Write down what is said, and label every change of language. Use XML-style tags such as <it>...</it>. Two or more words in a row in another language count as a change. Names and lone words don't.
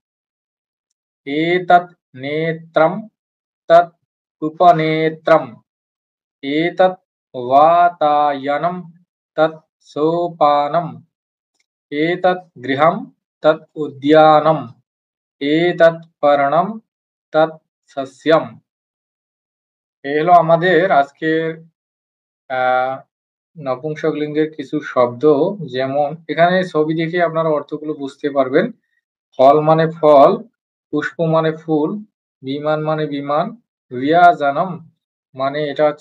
<sa>एतत् नेत्रं तत् उपनेत्रम् एतत् वातायनं तत् सोपानम् एतत् गृहं तत् उद्यानम् एतत् पर्णं तत् सस्यम्।</sa> <bn>এই হলো আমাদের আজকের নপুংসকলিঙ্গের কিছু শব্দ। যেমন এখানে ছবি দেখে আপনারা অর্থগুলো বুঝতে পারবেন। ফল মানে ফল, পুষ্প মানে ফুল, বিমান মানে বিমান, রিয়াজানম মানে এটা হচ্ছে</bn>